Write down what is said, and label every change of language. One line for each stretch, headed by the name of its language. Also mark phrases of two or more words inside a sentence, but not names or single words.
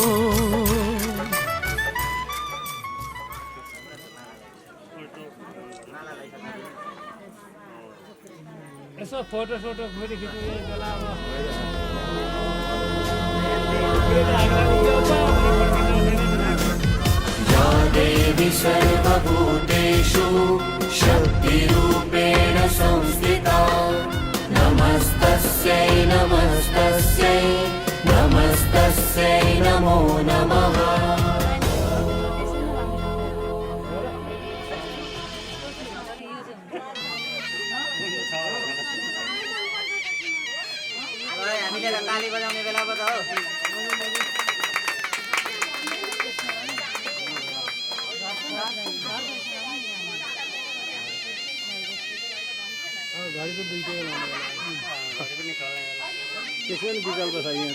Nepali: यसो फोटो सोटो खोजी खिच्नु यही बेला
Sanskrit: या देवी सर्वभूतेषु शक्तिरूपेण संस्थिता नमस्तस्यै नमस्तस्यै नमस्तस्यै नमो नमः
Nepali: हामीले त ताली बजाउने बेला पो त हो घडी त दुईटै त्यसै पनि विकल्प छ यहाँ